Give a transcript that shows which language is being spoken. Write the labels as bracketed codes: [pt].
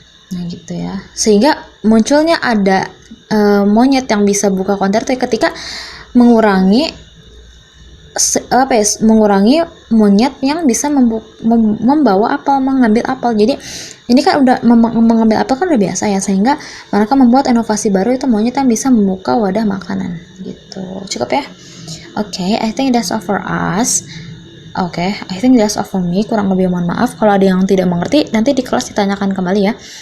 [id] Nah gitu ya, sehingga munculnya ada monyet yang bisa buka konter ketika mengurangi mengurangi monyet yang bisa membawa apel, mengambil apel. Jadi ini kan udah mengambil apel kan udah biasa ya, sehingga mereka membuat inovasi baru, itu monyet yang bisa membuka wadah makanan gitu. Cukup ya? [en] Oke, I think that's all for us. Oke, I think that's all for me. [id] Kurang lebih mohon maaf kalau ada yang tidak mengerti, nanti di kelas ditanyakan kembali ya.